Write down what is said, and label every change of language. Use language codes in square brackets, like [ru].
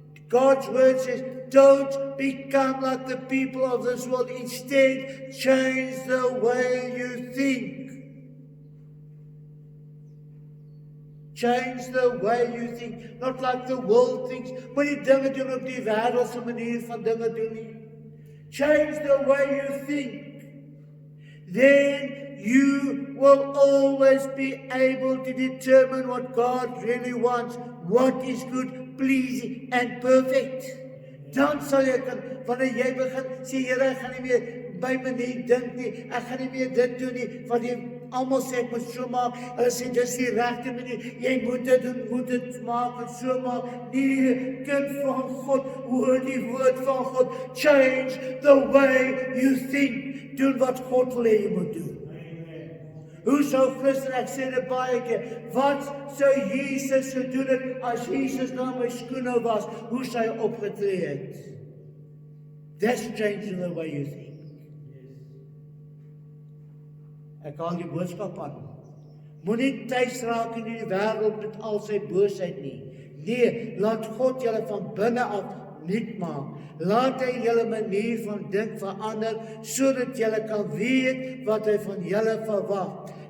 [en] God's word says, don't become like the people of this world. Instead, change the way you think. Change the way you think. Not like the world thinks. [af] Moenie dinge doen op die wêreldse manier van dinge doen nie. [en] Change the way you think. Then you will always be able to determine what God really wants, what is good, pleasing and perfect. [af] Dan sal jy kan, wanneer jy begin sê, Here, ek gaan nie meer by my nie dink nie, ek gaan nie meer dit doen nie, want jy almal sê ek moet so maak, hulle sê dis die regte manier, jy moet dit doen, moet dit maak en so maak. Nee, kind van God, hoor die woord van God, [en] change the way you think. [af] Doen wat God wil hê jy moet doen. Hoe sou Christen, ek sê dit baie keer, wat sou Jesus gedoen het as Jesus na my skoene was? Hoe sou hy opgetree het? [en] That's changing the way you think. [af] Ek haal die boodskap aan. Moenie tuis raak in die wêreld met al sy boosheid nie. Nee, laat God julle van binne af nuut maak. Laat hy julle manier van dink verander, sodat julle kan weet wat hy van julle verwag.